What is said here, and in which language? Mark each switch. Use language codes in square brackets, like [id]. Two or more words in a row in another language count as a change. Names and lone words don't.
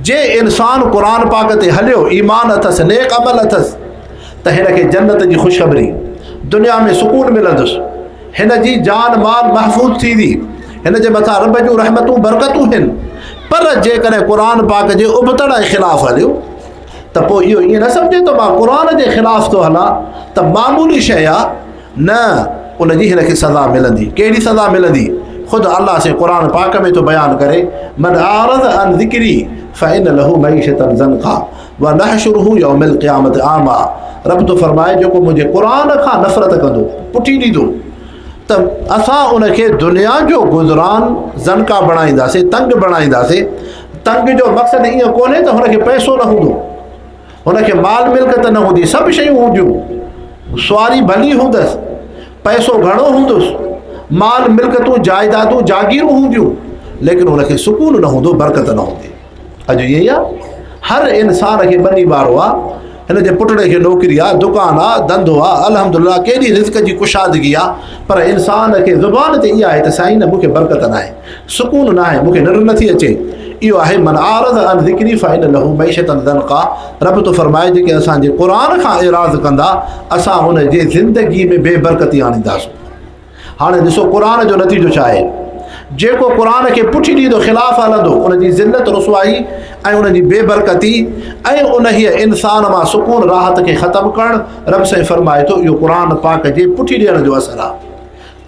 [sd] जे इंसान क़ुरान पाक ते हलियो, ईमान अथसि, नेक अमल अथसि, त हिन खे जन्नत जी ख़ुशख़बरी, दुनिया में सुकून मिलंदुसि, हिन जी जान माल महफ़ूज़ थींदी, हिन जे मथां रब जूं रहमतूं बरकतूं आहिनि। पर जेकॾहिं क़ुरान पाक जे उबतड़ जे ख़िलाफ़ु हलियो त पोइ इहो ईअं न सम्झे त मां क़ुरान जे ख़िलाफ़ु थो हलां त मामूली शइ आहे, न, उनजी हिन खे सज़ा मिलंदी। कहिड़ी सज़ा मिलंदी? ख़ुदि अल्लाह से क़ुरान पाक में तो बयान करे, [ar] من أعرض عن ذكري فإن له معيشة ضنكا ونحشره يوم القيامة أعمى. [sd] रब तो फरमाए, जेको मुंहिंजे क़ुरान खां नफ़रत कंदो, पुठी ॾींदो, त असां उनखे दुनिया जो गुज़रान ज़नक़ा बणाईंदासीं, तंग बणाईंदासीं। तंग जो मक़सदु ईअं कोन्हे त हुनखे पैसो न हूंदो, हुनखे माल मिल्कत न हूंदी, सभु शयूं हूंदियूं, सुवारी भली हूंदसि, पैसो घणो हूंदुसि, माल मिल्कतूं जाइदादूं जागीरूं हूंदियूं, लेकिन हुनखे सुकून न हूंदो, बरकत न हूंदी। अॼु ईअं ई आहे, हर इंसान खे ॿनी ॿारो आहे, हिन जे पुटड़े खे नौकिरी आहे, दुकानु आहे, धंधो आहे, अल्हम्दुलिल्लाह केॾी रिज़्क़ जी कुशादगी आहे, पर इंसान खे ज़ुबान ते इहा आहे त साईं न, मूंखे बरकत न आहे, सुकून न आहे, मूंखे निंड नथी अचे। इहो आहे [ar] من أعرض عن ذكري فإن له معيشة ضنكا. [sd] रब तो फरमाए, जेके असांजे क़ुरान खां इराज़ कंदा, असां हुन जे ज़िंदगी में बेबरकती आणींदासीं। हाणे ॾिसो क़ुरान जो नतीजो छा आहे। जेको क़ुरान खे पुठी ॾींदो, ख़िलाफ़ हलंदो, उनजी ज़िल्लत रुसवाई ऐं उनजी बेबरकती ऐं उन हीअ इंसान मां सुकून राहत खे ख़तमु करणु, रब साईं फरमाए थो, इहो क़ुरान पाक जे पुठी ॾियण जो असरु आहे।